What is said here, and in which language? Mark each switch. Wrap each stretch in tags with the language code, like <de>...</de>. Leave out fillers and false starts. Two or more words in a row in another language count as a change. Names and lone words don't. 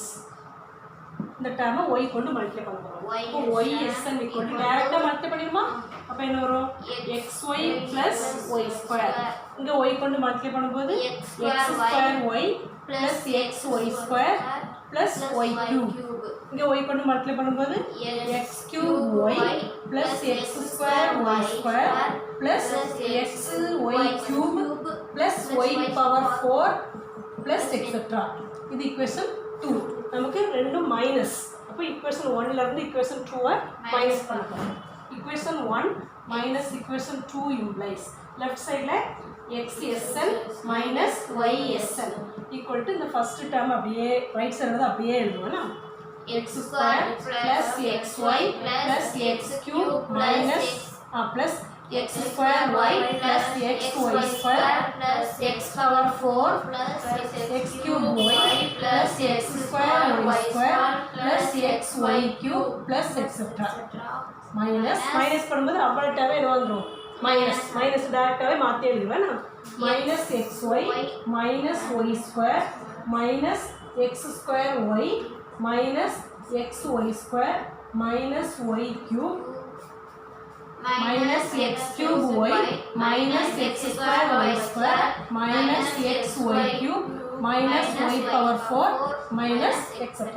<ta>இந்த டேர்மை ஒய் கொண்டு மல்டிப்ளை பண்ண போகிறோம். இப்போ ஒய் எஸ்என்</ta> <en>equal to</en> <ta>டேரெக்டாக மல்டிப்ளை பண்ணிடுமா? அப்போ என்ன வரும்? xy + y². இங்கே ஒய் கொண்டு மல்டிப்ளை பண்ணும்போது x²y + xy² + y³. இங்கே y கொண்டு மல்டிப்ளை பண்ணும்போது x³ y + x²y² + xy³ + y⁴ + எக்ஸெட்ரா. இது ஈக்குவேஷன் 2. நமக்கு ரெண்டும் மைனஸ். அப்போ ஈக்குவேஷன் 1ல இருந்து ஈக்குவேஷன் 2-ஐ மைனஸ் பண்ணலாம்.</ta> <en>equation 1 minus equation 2 implies left sideில்</en> <ta>xsn மைனஸ் ysn</ta> <en>equal to</en> <ta>இந்த</ta> <en>first term</en> <ta>அப்படியே</ta> <en>right sideில்</en> <ta>அப்படியே எழுதுவோம்னா x² + xy + x³</ta> <en>minus plus</en> <ta>x²y + xy² + x⁴ x³ y + x²y² + xy³ + எக்ஸெட்ரா. மைனஸ் பண்ணும்போது அவ்வளோட்டாவே என்ன வந்துடும்? மைனஸ் டேரெக்டாகவே மாற்றி எழுதுவேன் நான்.</ta> <en>minus xy minus y² minus x²y minus xy² minus y³ minus x³ y minus x²y² minus xy³ minus y⁴ minus etc.</en>